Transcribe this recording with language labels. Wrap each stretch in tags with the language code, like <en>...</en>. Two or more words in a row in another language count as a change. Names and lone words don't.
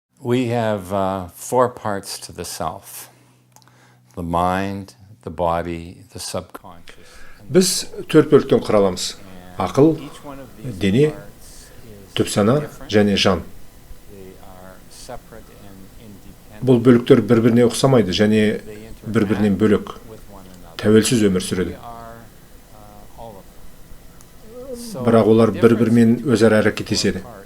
<en>We have four parts to the self: the mind, the body, the subconscious.</en> <kk>Біз төрт бөліктен құраламыз. Ақыл, дене, түп сана және жан. Бұл бөліктер бір-біріне ұқсамайды және бір-бірінен бөлек, тәуелсіз өмір сүреді. Бірақ олар бір-бірімен өзара әрекеттеседі.</kk>